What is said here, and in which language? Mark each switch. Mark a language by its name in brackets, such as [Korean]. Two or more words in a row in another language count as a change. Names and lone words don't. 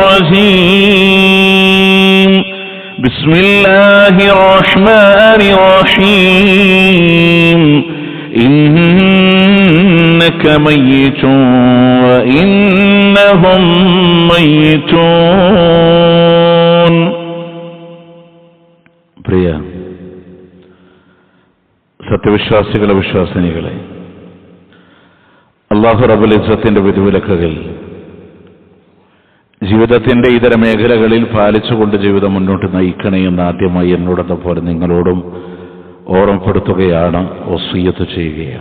[Arabic] الرجيم بسم الله الرحمن الرحيم إنك ميت وإنهم ميتون. [Malayalam] പ്രിയ സത്യവിശ്വാസികളെ വിശ്വാസിനികളെ, അല്ലാഹു റബ്ബുൽ ഇസ്സത്തിന്റെ വിധിവിലക്കുകൾ ജീവിതത്തിന്റെ ഇതര മേഖലകളിൽ പാലിച്ചുകൊണ്ട് ജീവിതം മുന്നോട്ട് നയിക്കണേ എന്ന് ആദ്യമായി എന്നോടൊപ്പം നിങ്ങളോടും ഓർമ്മപ്പെടുത്തുകയാണ്, വസിയ്യത്ത് ചെയ്യുകയാണ്.